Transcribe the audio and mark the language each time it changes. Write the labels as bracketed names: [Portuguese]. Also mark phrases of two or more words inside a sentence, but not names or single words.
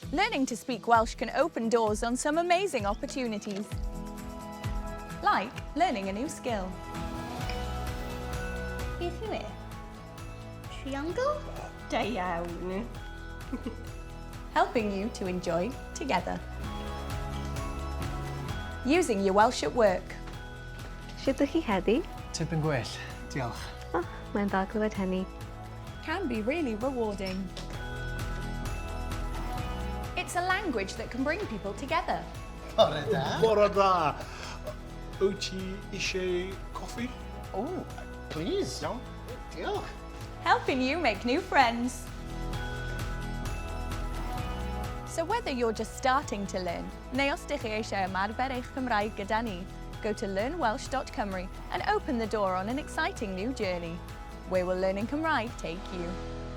[English] Learning to speak Welsh can open doors on some amazing opportunities, like learning a new skill. [Welsh] Beth yw e? Triangle? Da iawn. [English] Helping you to enjoy together. Using your Welsh at work. [Welsh] Sut ydych chi heddi? Tipyn gwell, diolch. Oh, mae'n dda clywed hynny. [English] Can be really rewarding. It's a language that can bring people together. [Welsh] Bore da. Bore da. Wyt ti eisiau coffi? [English] Oh, please. [Welsh] Iawn. Diolch. [English] Helping you make new friends. So whether you're just starting to learn, [Welsh] neu os dych chi eisiau ymarfer eich Cymraeg gyda ni, [English] go to learnwelsh.cymru and open the door on an exciting new journey. Where will learning Cymraeg take you?